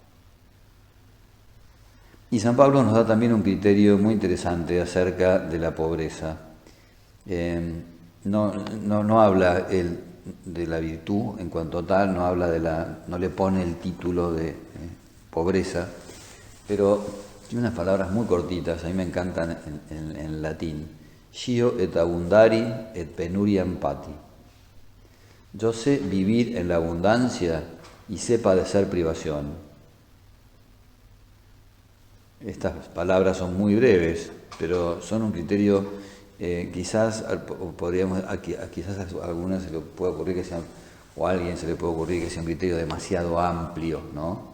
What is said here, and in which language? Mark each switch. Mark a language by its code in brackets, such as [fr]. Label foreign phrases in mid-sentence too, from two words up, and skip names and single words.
[es] Y San Pablo nos da también un criterio muy interesante acerca de la pobreza. No habla él de la virtud en cuanto tal, no le pone el título de pobreza, pero tiene unas palabras muy cortitas, a mí me encantan en latín. [la] Scio et abundari et penuriam pati. [es] Yo sé vivir en la abundancia y sé padecer privación. Estas palabras son muy breves, pero son un criterio, quizás a algunas se le puede ocurrir que sean, o a alguien se le puede ocurrir que sea un criterio demasiado amplio, ¿no?